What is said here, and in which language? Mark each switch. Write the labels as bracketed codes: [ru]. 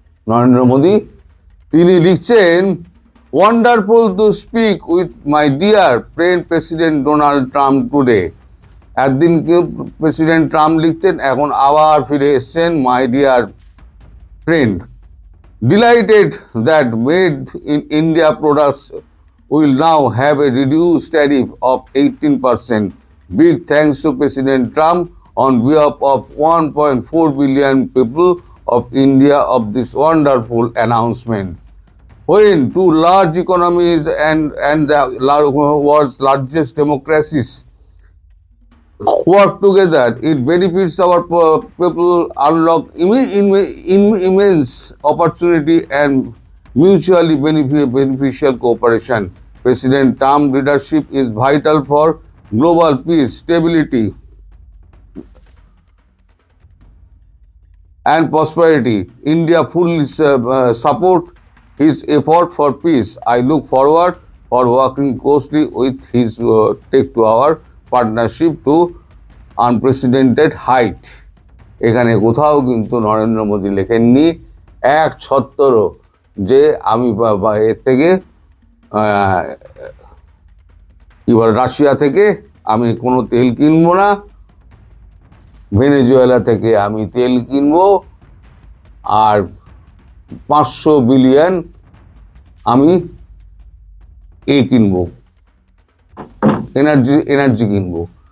[en] Narendra Modi [bn] তিনি লিখছেন, [en] Wonderful to speak with my dear friend president Donald Trump today. [bn] একদিন কেউ প্রেসিডেন্ট ট্রাম্প লিখতেন, এখন আবার ফিরে এসছেন [en] My dear friend. Delighted that made in India products will now have a reduced tariff of 18%. Big thanks to President Trump on behalf of 1.4 billion people of India of this wonderful announcement. When two large economies and the world's largest democracies work together, it benefits our people, unlock immense opportunity and mutually beneficial cooperation. President Trump's leadership is vital for global peace, stability, and prosperity. India fully support his effort for peace. I look forward for working closely with his take to our partnership to unprecedented height. [bn] এখানে কোথাও কিন্তু নরেন্দ্র মোদী লেখেননি এক ছত্তরও যে আমি এর থেকে কি বলে রাশিয়া থেকে আমি কোনো তেল কিনবো না, ভেনেজুয়েলা থেকে আমি তেল কিনবো, আর 500 বিলিয়ন আমি কিনবো, এনার্জি কিনবো।